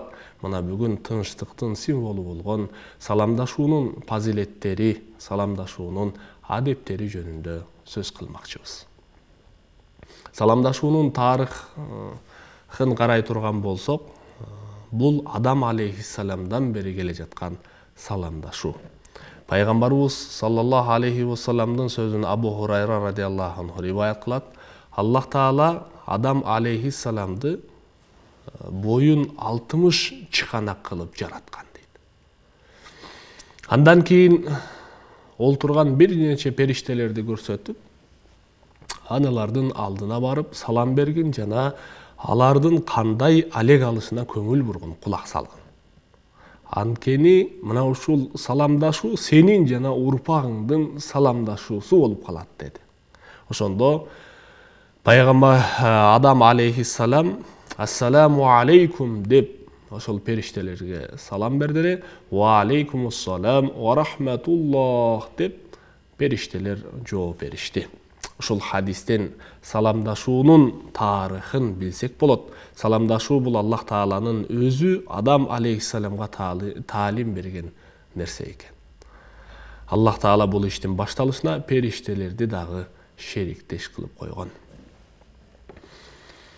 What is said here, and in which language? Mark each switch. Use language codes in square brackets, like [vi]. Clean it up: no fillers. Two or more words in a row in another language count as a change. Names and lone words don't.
[ky] Мына бүгүн тынчтыктын символу болгон саламдашуунун фазилеттери, саламдашуунун адептери жөнүндө сөз кылмакчыбыз. Саламдашуунун тарыхын карай турган болсок, бул Адам алейхиссаламдан бери келе жаткан саламдашуу. Пайгамбарыбыз [ar] صلى الله عليه [ky] вассаламдын сөзүн Абу Хурайра [ar] رضي الله عنه [ky] риваят кылат. Аллах Таала Адам алейхиссаламды боюн 60 чыканак кылып жараткан дейт. Андан кийин олтурган бир нече периштелерди көрсөтүп, аналардын алдына барып салам бергин жана алардын кандай алек алышына көңүл бургун, кулак салгын. Анткени мына ушул саламдашуу сенин жана урпагыңдын саламдашуусу болуп калат деди. Ошондо пайгамбар Адам алейхиссалам [ar] السلام عليكم [ky] деп ошол периштелерге салам берди. [ar] وعليكم السلام ورحمة الله [ky] деп периштелер жооп беришти. Ушул хадистен саламдашуунун тарыхын билсек болот. Саламдашуу бул Аллах Тааланын өзү Адам алейхиссаламга таалим берген нерсе экен. Аллах Таала бул иштин башталышына периштелерди дагы шериктеш кылып койгон.